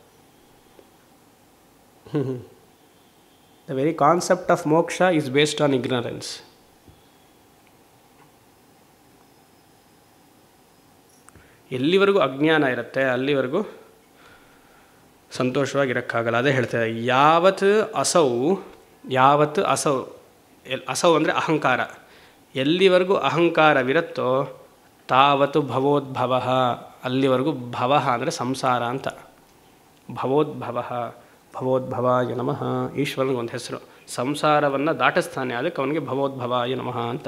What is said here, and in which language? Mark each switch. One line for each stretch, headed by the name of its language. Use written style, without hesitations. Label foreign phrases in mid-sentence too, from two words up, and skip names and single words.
English: The very concept of moksha is based on ignorance.
Kannada: ಎಲ್ಲಿವರೆಗೂ ಅಜ್ಞಾನ ಇರುತ್ತೆ ಅಲ್ಲಿವರೆಗೂ ಸಂತೋಷವಾಗಿರೋಕ್ಕಾಗಲ್ಲ. ಅದೇ ಹೇಳ್ತಾರೆ,
Sanskrit: ಯಾವತ್ ಅಸೌ ಅಸೌ
Kannada: ಅಂದರೆ ಅಹಂಕಾರ. ಎಲ್ಲಿವರೆಗೂ ಅಹಂಕಾರವಿರುತ್ತೋ
Sanskrit: ತಾವತ್ತು ಭವೋದ್ಭವ.
Kannada: ಅಲ್ಲಿವರೆಗೂ ಭವ ಅಂದರೆ ಸಂಸಾರ ಅಂತ.
Sanskrit: ಭವೋದ್ಭವಾಯ ನಮಃ.
Kannada: ಈಶ್ವರನಿಗೆ ಒಂದು ಹೆಸರು, ಸಂಸಾರವನ್ನು ದಾಟಿಸ್ತಾನೆ, ಅದಕ್ಕೆ ಅವನಿಗೆ
Sanskrit: ಭವೋದ್ಭವಾಯ ನಮಃ
Kannada: ಅಂತ.